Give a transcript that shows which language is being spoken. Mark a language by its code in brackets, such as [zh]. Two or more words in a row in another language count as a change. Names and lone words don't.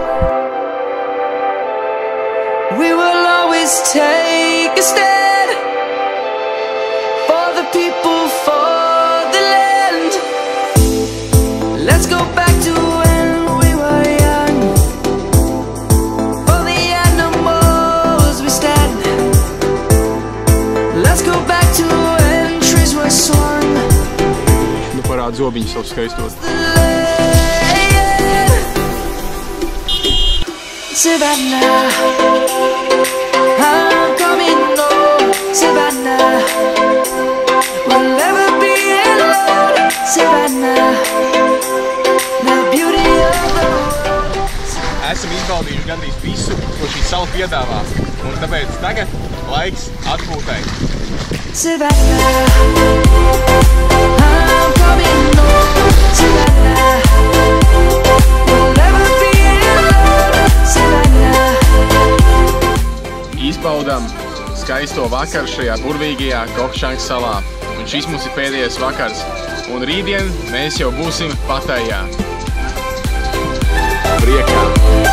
[en] We will always take a stand for the people, for the land. Let's go back to when we were young. For the animals we stand. Let's go back to [lv] zobiņu savu skaistot. [en] Savannah, I'm coming home. Savannah, we'll never be alone. Savannah, the beauty of the world. [lv] Esam izbaudījuši gandrīz visu, ko šī sala piedāvā, un tāpēc tagad laiks atpūtai. [en] Savannah, I'm coming home. Savannah, we'll never be alone. Savannah. [lv] Izbaudam skaisto vakaru šajā burvīgajā Kokšangas salā. Un šis mums ir pēdējais vakars. Un rītdien mēs jau būsim Patājā. Priekā!